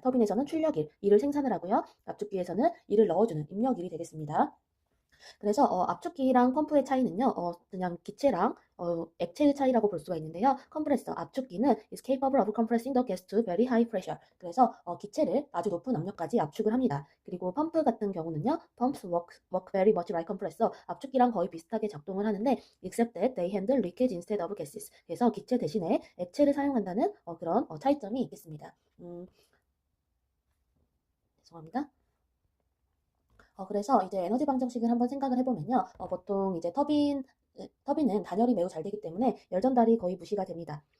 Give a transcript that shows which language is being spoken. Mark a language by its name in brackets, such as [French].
[Korean] 터빈에서는 출력일, 일을 생산을 하고요. 압축기에서는 일을 넣어주는 입력일이 되겠습니다. 그래서 압축기랑 펌프의 차이는요, 그냥 기체랑 액체의 차이라고 볼 수가 있는데요. 컴프레서, 압축기는 [English] is capable of compressing the gas to very high pressure. [Korean] 그래서 기체를 아주 높은 압력까지 압축을 합니다. 그리고 펌프 같은 경우는요, [English] pumps work very much like compressor. [Korean] 압축기랑 거의 비슷하게 작동을 하는데, [English] except that they handle leakage instead of gases. [Korean] 그래서 기체 대신에 액체를 사용한다는 그런 차이점이 있겠습니다. 죄송합니다. 그래서 이제 에너지 방정식을 한번 생각을 해보면요. 보통 이제 터빈은 단열이 매우 잘 되기 때문에 열 전달이 거의 무시가 됩니다.